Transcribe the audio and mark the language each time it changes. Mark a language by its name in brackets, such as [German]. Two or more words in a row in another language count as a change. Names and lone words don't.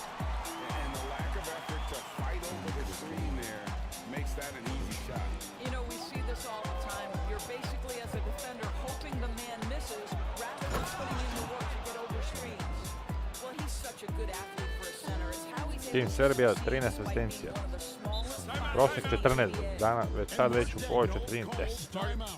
[English] And the lack of effort to fight over the screen there makes that an easy shot. You know, we see this all the time. You're basically, as a defender, hoping the man misses rather than putting in the work to get over screens. Well, he's such a good athlete for a center. It's how he's Tim able to Serbia succeed 13 despite being [Croatian] asistencija. [English] one of the smallest. [Croatian] Prosjek 14 dana, sad već u ovoj 14. [English] Timeout.